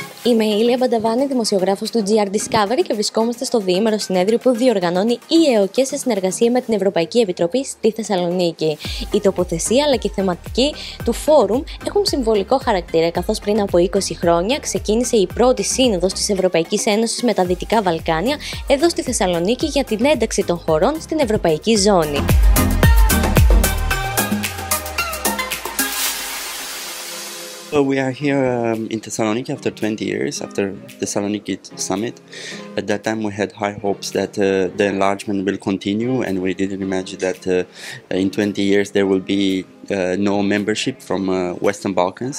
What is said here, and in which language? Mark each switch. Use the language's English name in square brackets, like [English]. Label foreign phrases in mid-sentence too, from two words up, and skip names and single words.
[Greek] Είμαι η Λίγα, δημοσιογράφος του GRDiscovery και βρισκόμαστε στο διήμερο συνέδριο που διοργανώνει η ΕΟΚΕ σε συνεργασία με την Ευρωπαϊκή Επιτροπή στη Θεσσαλονίκη. Η τοποθεσία αλλά και η θεματική του φόρουμ έχουν συμβολικό χαρακτήρα, καθώς πριν από 20 χρόνια ξεκίνησε η πρώτη σύνοδος της Ευρωπαϊκής Ένωσης με τα Δυτικά Βαλκάνια εδώ στη Θεσσαλονίκη για την ένταξη των χωρών στην Ευρωπαϊκή Ζώνη. [English] We are here in Thessaloniki after 20 years, after the Thessaloniki summit. At that time we had high hopes that the enlargement will continue, and we didn't imagine that in 20 years there will be no membership from Western Balkans.